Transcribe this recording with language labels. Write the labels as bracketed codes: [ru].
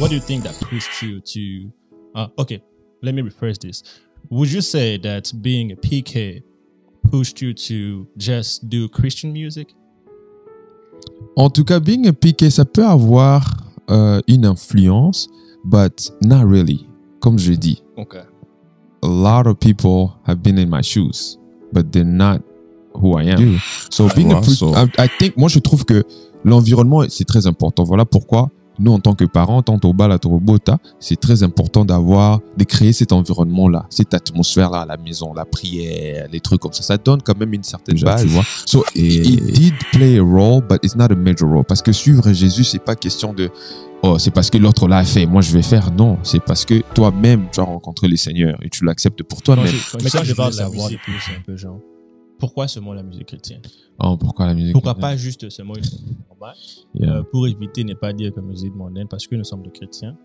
[en] what do you think that pushed you to... okay, let me rephrase this. Would you say that being a PK pushed you to just do Christian music? [fr] En tout cas, [en] being a PK, [fr] ça peut avoir une influence, [en] but not really. [fr] Comme je dis, [en] Okay. a lot of people have been in my shoes, but they're not who I am. So being a I think, [fr] moi je trouve que l'environnement c'est très important. Voilà pourquoi nous en tant que parents, tant au bal à Torobota, c'est très important de créer cet environnement-là, cette atmosphère-là à la maison, la prière, les trucs comme ça. Ça donne quand même une certaine base, tu vois. [en] So it did play a role, but it's not a major role. [fr] Parce que suivre Jésus, c'est pas question de c'est parce que l'autre l'a fait, moi je vais faire. Non, c'est parce que toi-même tu as rencontré le Seigneur et tu l'acceptes pour toi-même. Mais quand je parle de la musique, c'est un peu genre, pourquoi seulement la musique chrétienne? Pourquoi la musique Pourquoi chrétienne? pas juste seulement une musique normale? Pour éviter ne pas dire que musique mondaine, parce que nous sommes des chrétiens.